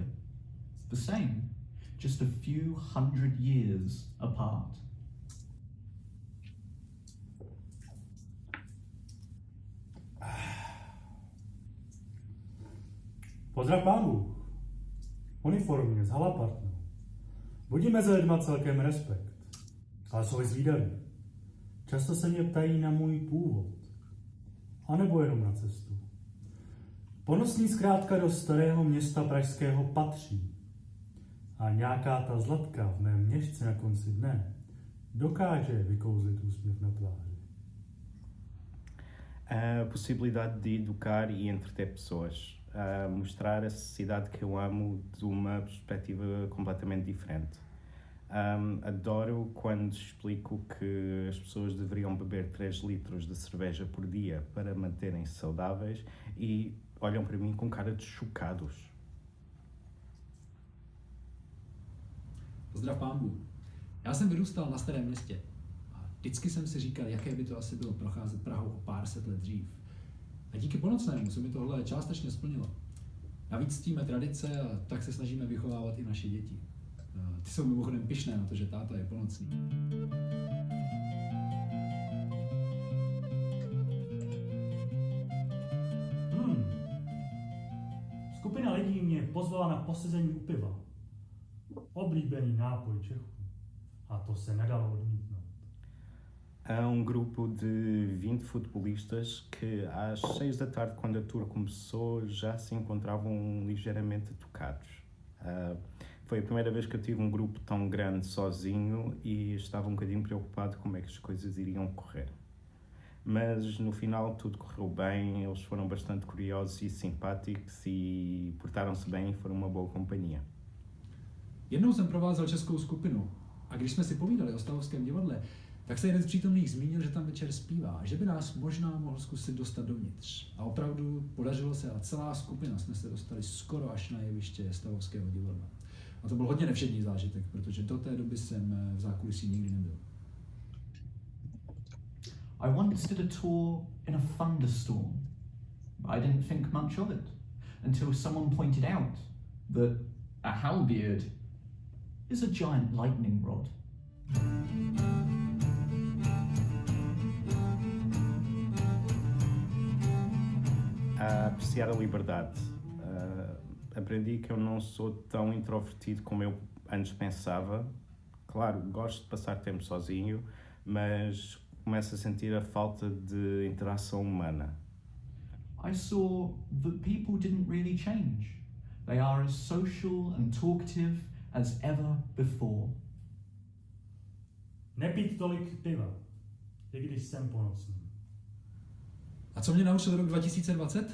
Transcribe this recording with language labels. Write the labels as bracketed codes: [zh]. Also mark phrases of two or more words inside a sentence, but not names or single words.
[en] The same, just a few hundred years apart. [cs] Pozdrav Pán Bůh. Uniformně, s halapartnou. Budíme za lidma celkem respekt. ale jsou i zvídaví. Často se mě ptají na můj původ. A nebo jenom na cestu. Ponosní zkrátka do starého města pražského patří. A nějaká ta zlatka v mém měšci na konci dne dokáže vykouzlit úsměv na tváři. [pt] A possibilidade de educar e entreter pessoas, a mostrar a cidade que eu amo de uma perspectiva completamente diferente. Adoro quando explico que as pessoas deveriam beber 3 litros de cerveja por dia para manterem-se saudáveis e olham para mim com cara de chocados. [cs] Pozdrav pánbů. Já jsem vyrůstal na Starém Městě a vždycky jsem si říkal, jaké by to asi bylo procházet Prahou o pár set let dřív. A díky Ponocnému se mi tohle částečně splnilo. Navíc ctíme tradice a tak se snažíme vychovávat i naše děti. Ty jsou mimochodem pyšné na to, že táta je ponocný. Skupina lidí mě pozvala na posezení u piva. Oblíbený nápoj Čechů. A to se nedalo odmítnout. [pt] Há grupo de 20 futebolistas que às 6 da tarde, quando a tour começou, já se encontravam ligeiramente tocados. Foi a primeira vez que eu tive grupo tão grande sozinho e estava bocadinho preocupado como é que as coisas iriam correr. Mas no final tudo correu bem, eles foram bastante curiosos e simpáticos e portaram-se bem e foram uma boa companhia. [cs] Jednou jsem provázel českou skupinu a když jsme si povídali o Stavovském divadle, tak se jeden z přítomných zmínil, že tam večer zpívá a že by nás možná mohl zkusit dostat dovnitř. A opravdu podařilo se a celá skupina jsme se dostali skoro až na jeviště Stavovského divadla. A to byl hodně nevšední zážitek, protože do té doby jsem v zákulisí nikdy nebyl. [en] I once did a tour in a thunderstorm. I didn't think much of it until someone pointed out that a halberd is a giant lightning rod. [pt] A apreciar a liberdade. Aprendi que eu não sou tão introvertido como eu antes pensava. Claro, gosto de passar tempo sozinho, mas começo a sentir a falta de interação humana. [en] I saw that people didn't really change. They are as social and talkative as ever before. [cs] Nepít tolik piva, i když jsem ponocný. A co mě naučil rok 2020?